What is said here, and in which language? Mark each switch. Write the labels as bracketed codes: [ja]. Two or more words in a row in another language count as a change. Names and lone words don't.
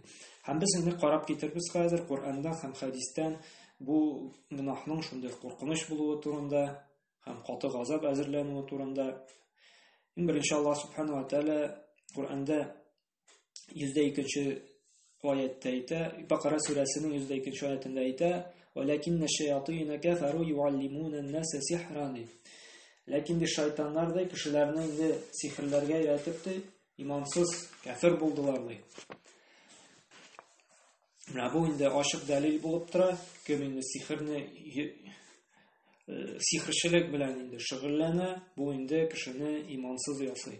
[tt] Һәм без инде карап китербез хәзер Курандан һәм хәдистән бу гөнаһның шундый куркыныч булуы турында һәм каты газап әзерләнүе турында. Беренче [ar] الله سبحانه وتعالى [tt] Кур'анда 102-нче аятта әйтә, Бакара сүрәсенең 102-нче аятында әйтә: [ar] "ولكن الشياطين كفروا يعلمون الناس سحرا". [tt] Ләкин шайтаннар да кешеләрне инде сихерләргә өйрәтеп, имансыз, кафир булдылар ди. Менә бу инде ачык дәлил булып тора, кем инде сихерчелек белән инде шөгыльләнә, бу инде кешене имансыз ясый.